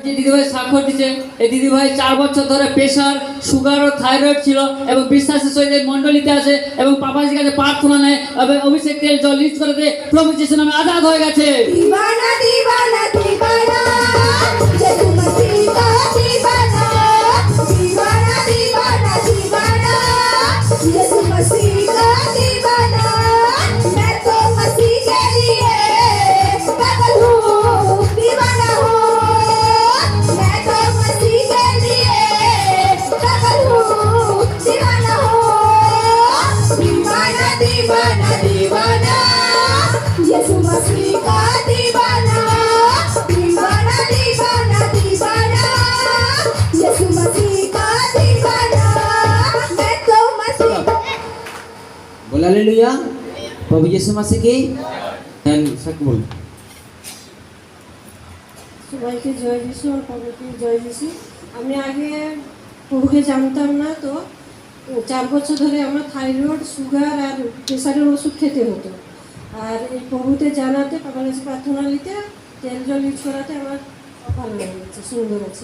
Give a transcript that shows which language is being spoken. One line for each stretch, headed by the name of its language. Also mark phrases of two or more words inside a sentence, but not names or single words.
Bangla: যে দিদিভাই স্বাক্ষর দিচ্ছে, এই দিদিভাই 4 বছর ধরে প্রেশার, সুগার ও থাইরয়েড ছিল এবং বিশ্বাসের সহিত এই মণ্ডলীতে আছে এবং পাপাজির কাছে প্রার্থনা নেয় এবং অভিষেক তেল জল লিস্ট করে দিয়ে প্রভু যিশু নামে আজাদ হয়ে গেছে।
Hindi: दीवाना दीवाना दीवाना यीशु मसीह का दीवाना दीवाना दीवाना दीवाना यीशु मसीह का दीवाना मैं तो मसीह के लिए पागल हूँ दीवाना हूँ मैं तो मसीह के लिए पागल हूँ दीवाना हूँ दीवाना दीवाना दीवाना यीशु मसीह का दीवाना दीवाना दीवाना दीवाना यीशु मसीह का दीवाना मैं तो मसीह बोल हालेलुया। प्रभु यीशु मसीह की सब बोल।
Bangla: সবাইকে জয় যিশু আর প্রভুকে জয় যিশু। আমি আগে প্রভুকে জানতাম না, তো 4 বছর ধরে আমার থাইরয়েড, সুগার আর প্রেশারের ওষুধ খেতে হতো। আর এই প্রভুতে জানাতে, বাবার কাছে প্রার্থনা নিতে, তেল জল ইউজ করাতে আমার ভালো হয়ে গেছে, সুন্দর আছে।